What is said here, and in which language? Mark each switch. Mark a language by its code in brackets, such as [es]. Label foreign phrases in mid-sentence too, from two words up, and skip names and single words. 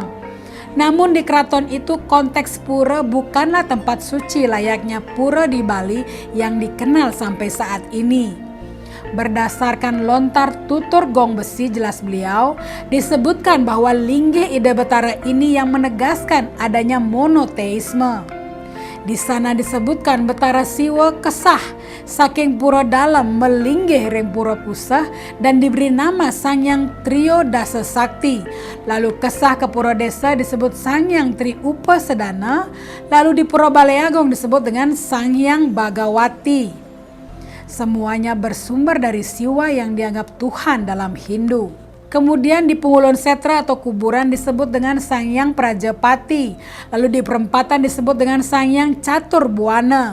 [id] Namun di keraton itu konteks pura bukanlah tempat suci layaknya pura di Bali yang dikenal sampai saat ini. Berdasarkan lontar tutur gong besi, jelas beliau, disebutkan bahwa linggih Ida Betara ini yang menegaskan adanya monoteisme. Di sana disebutkan Betara Siwa [ban] kesah saking pura dalam melinggih ring pura pusah [id] dan diberi nama Sangyang Trio Dasa Sakti. Lalu kesah ke pura desa disebut Sangyang Tri Upa Sedana. Lalu di pura Baleagong disebut dengan Sangyang Bagawati. Semuanya bersumber dari Siwa yang dianggap Tuhan dalam Hindu. Kemudian di Pengulon Setra atau kuburan disebut dengan Sangyang Prajapati. Lalu di perempatan disebut dengan Sangyang Catur Buana.